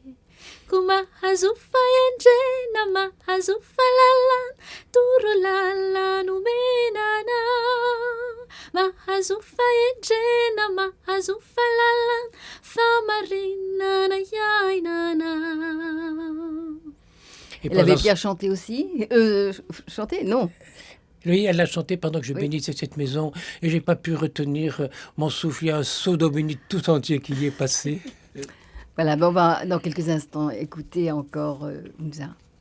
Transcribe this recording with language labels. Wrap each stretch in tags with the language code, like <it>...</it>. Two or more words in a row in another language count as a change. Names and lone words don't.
<mg>Ko mahazo fahendrena, mahazo fahalalana, toro lalana omenana. Mahazo fahendrena, mahazo fahalalana, famarinana iainana.</mg> <fr>Et l'abbé Pierre chantait aussi chantait? Non. Oui, elle l'a chanté pendant que je bénissais cette maison et j'ai pas pu retenir mon souffle. Il y a un saut d'Aubigny tout entier qui y est passé. Voilà, bon, on va dans quelques instants écouter encore Hunza.</fr>